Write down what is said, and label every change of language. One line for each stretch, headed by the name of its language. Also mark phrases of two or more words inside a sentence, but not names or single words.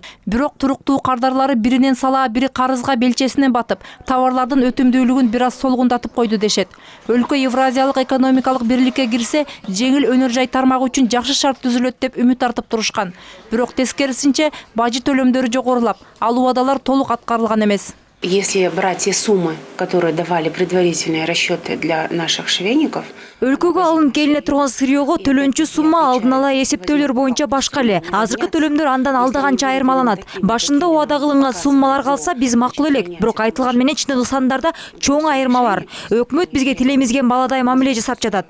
Kyrgyz: Бирок кардарлары биринен сала, бири карызга белчесинен батып, товарлардын өтүмдүүлүгүн бир аз солгундатып койду дешет. Өлкө Евразиялык экономикалык бирликке кирсе, жеңил өнөр жай тармагы үчүн жакшы шарт түзүлөт деп үмүт артып турушкан. Бирок тескерисинче бажы төлөмдөрү жогорулап, ал убадалар толук аткарылган эмес.
Russian: Если брать те суммы, которые давали предварительные расчеты для наших швейников,
Kyrgyz: өлкөгө алынып келине турган сырьёго төлөнчү сумма алдын ала эсептөөлөр боюнча башка эле. Азыркы төлөмдөр андан алдаганча айырмаланат. Башында убада кылынган суммалар калса биз макул элек, бирок айтылган менен чындык сандарда чоң айырма бар. Өкмөт бизге тилемизген баладай мамиле жасап жатат.